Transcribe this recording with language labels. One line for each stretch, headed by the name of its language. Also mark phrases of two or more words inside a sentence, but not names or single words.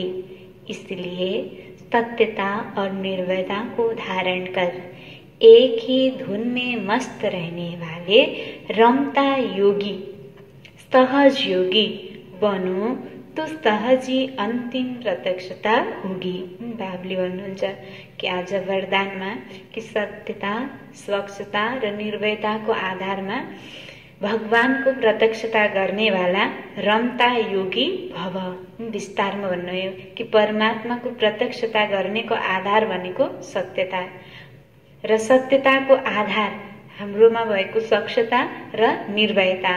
Hindi: इसलिए सत्यता और निर्भयता को धारण कर एक ही धुन में मस्त रहने वाले रमता योगी, सहज योगी बनो तो सहजी अन्तिम प्रत्यक्षता होगी।
Nepali: बाबुले भन्नुहुन्छ कि आज वरदानमा कि सत्यता, स्वच्छता र निर्भयताको आधारमा भगवानको प्रत्यक्षता गर्नेवाला रमता योगी भव। विस्तारमा भन्नुभयो कि परमात्माको प्रत्यक्षता गर्नेको आधार भनेको सत्यता र सत्यताको आधार हाम्रोमा भएको स्वच्छता र निर्भयता।